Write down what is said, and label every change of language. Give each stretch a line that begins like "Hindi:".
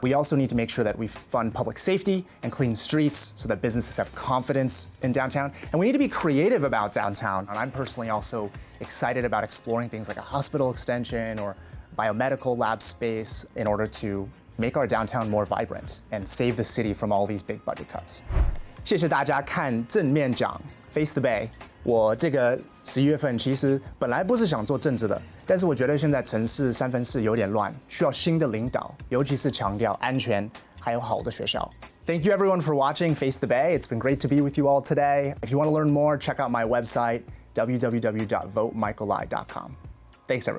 English: We also need to make sure that we fund public safety and clean streets so that businesses have confidence in downtown. And we need to be creative about downtown. And I'm personally also excited about exploring things like a hospital extension or biomedical lab space in order to make our downtown more vibrant and save the city from all these big budget cuts.
Chinese: 谢谢大家看正面讲 Face the Bay。我这个11月份其实本来不是想做政治的，但是我觉得现在城市三藩市有点乱，需要新的领导，尤其是强调安全还有好的学校。
English: Thank you everyone for watching Face the Bay. It's been great to be with you all today. If you want to learn more, check out my website, www.votemichaellai.com. Thanks everyone.